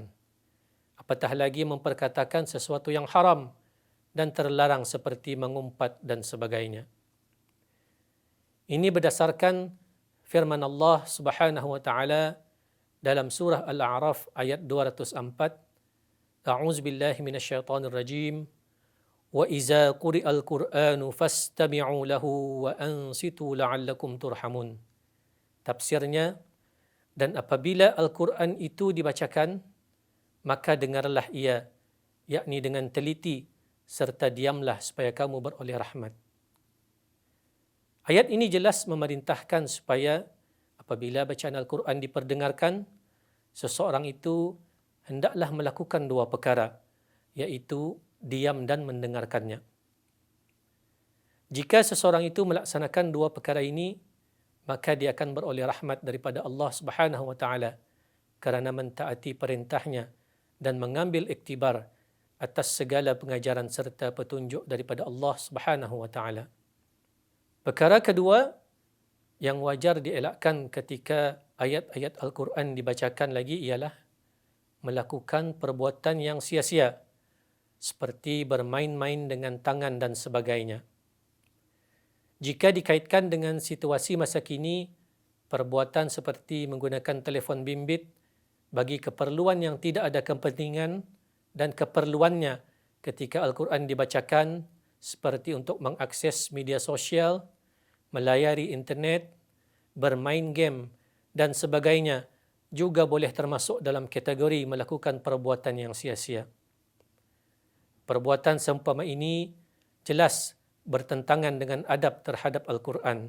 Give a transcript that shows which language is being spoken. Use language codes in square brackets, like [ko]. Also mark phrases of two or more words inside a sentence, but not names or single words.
[ms] Apatah lagi memperkatakan sesuatu yang haram dan terlarang seperti mengumpat dan sebagainya. Ini berdasarkan firman Allah [ar] سبحانه وتعالى [ms] dalam surah Al-A'raf ayat 204. [ar] أعوذ بالله من الشيطان الرجيم. وإذا قرئ القرآن فاستمعوا له وأنصتوا لعلكم ترحمون. [ms] Tafsirnya, dan apabila Al-Quran itu dibacakan, maka dengarlah ia, yakni dengan teliti, serta diamlah supaya kamu beroleh rahmat. Ayat ini jelas memerintahkan supaya apabila bacaan Al-Quran diperdengarkan, seseorang itu hendaklah melakukan dua perkara, iaitu diam dan mendengarkannya. Jika seseorang itu melaksanakan dua perkara ini, maka dia akan beroleh rahmat daripada Allah [ar] سبحانه وتعالى [ms] kerana mentaati perintahnya dan mengambil iktibar atas segala pengajaran serta petunjuk daripada Allah [ar] سبحانه وتعالى. [ms] Perkara kedua yang wajar dielakkan ketika ayat-ayat Al-Quran dibacakan lagi ialah melakukan perbuatan yang sia-sia, seperti bermain-main dengan tangan dan sebagainya. Jika dikaitkan dengan situasi masa kini, perbuatan seperti menggunakan telefon bimbit bagi keperluan yang tidak ada kepentingan dan keperluannya ketika Al-Quran dibacakan, seperti untuk mengakses media sosial, melayari internet, bermain game dan sebagainya, juga boleh termasuk dalam kategori melakukan perbuatan yang sia-sia. Perbuatan seumpama ini jelas bertentangan dengan adab terhadap Al-Quran.